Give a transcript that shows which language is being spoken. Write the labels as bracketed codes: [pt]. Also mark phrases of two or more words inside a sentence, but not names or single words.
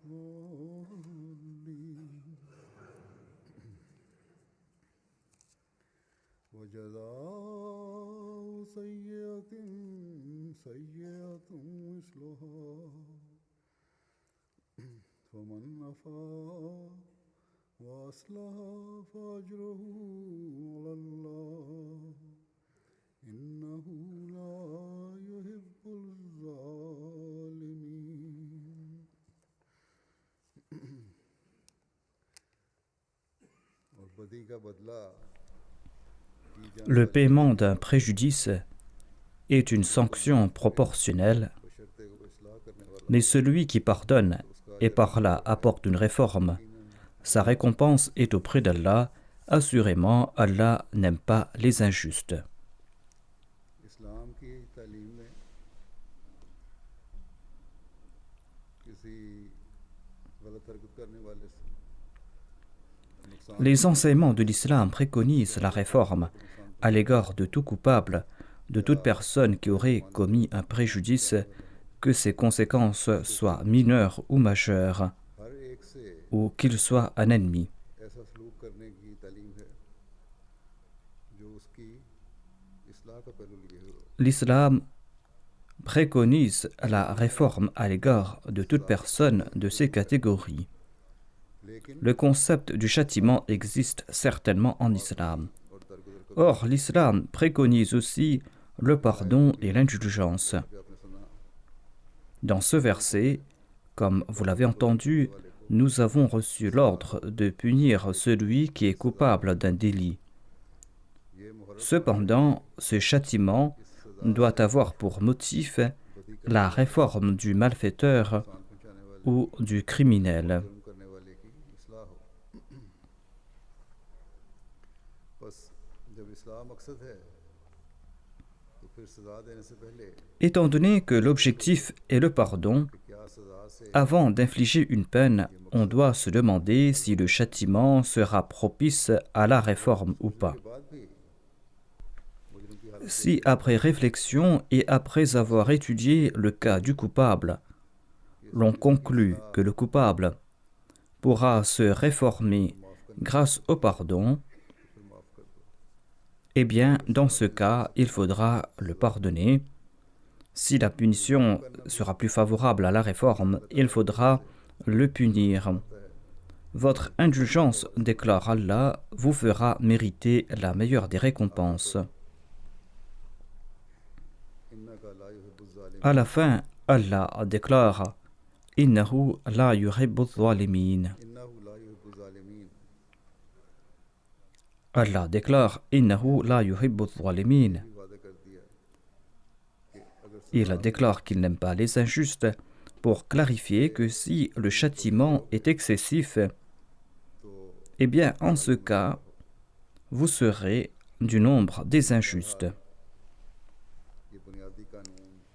[ar] الضالين وجزاء سيئة سيئة مثلها فمن عفا وأصلح فأجره على الله إنه لا يحب الظالمين. [ur] اور بدی کا بدلہ [fr] Le paiement d'un préjudice est une sanction proportionnelle, mais celui qui pardonne et par là apporte une réforme, sa récompense est auprès d'Allah. Assurément, Allah n'aime pas les injustes. [ur] اسلام کی تعلیم میں کسی غلط حرکت کرنے والے سے [fr] Les enseignements de l'islam préconisent la réforme à l'égard de tout coupable, de toute personne qui aurait commis un préjudice, que ses conséquences soient mineures ou majeures, [ur] ہر ایک سے [fr] ou qu'il soit un ennemi. [ur] ایسا سلوک کرنے کی تعلیم ہے جو اس کی اصلاح کا پہلو لیے ہو. [fr] L'islam préconise la réforme à l'égard de toute personne de ces catégories. [ur] लेकिन [fr] Le concept du châtiment existe certainement en islam. [ur] اور درگزر کو [fr] Or, l'islam préconise aussi le pardon et l'indulgence. [ur] بھی آپ نے سنا [fr] Dans ce verset, comme vous l'avez entendu, nous avons reçu l'ordre de punir celui qui est coupable d'un délit. [ur] یہ محرم [fr] Cependant, ce châtiment doit avoir pour motif la réforme du malfaiteur [ur] نقصان پہنچانے والے [fr] ou du criminel. [ur] جرم کرنے والے کی اصلاح ہو۔ بس جب اصلاح مقصد ہے تو پھر سزا دینے سے پہلے [fr] Étant donné que l'objectif est le pardon, [ur] کہ کیا سزا سے [fr] avant d'infliger une peine, on doit se demander si le châtiment sera propice à la réforme ou pas. [ur] کے بعد بھی مجرم کی حالت [fr] Si après réflexion et après avoir étudié le cas du coupable, l'on conclut que le coupable pourra se réformer grâce au pardon, [ur] پھر معاف کر دو. [fr] eh bien, dans ce cas, il faudra le pardonner. Si la punition sera plus favorable à la réforme, il faudra le punir. Votre indulgence, déclare Allah, vous fera mériter la meilleure des récompenses. [ar] إنك لا يحب الظالمين. [fr] À la fin, Allah déclare [ar] إنه لا يحب الظالمين. إنه لا يحب الظالمين. [fr] Allah déclare [ar] إنه لا يحب الظالمين. [ur] بھی وعدہ کر دیا کہ اگر [fr] Il déclare qu'il n'aime pas les injustes pour clarifier que si le châtiment est excessif, eh bien, en ce cas, vous serez du nombre des injustes. [ur] یہ بنیادی قانون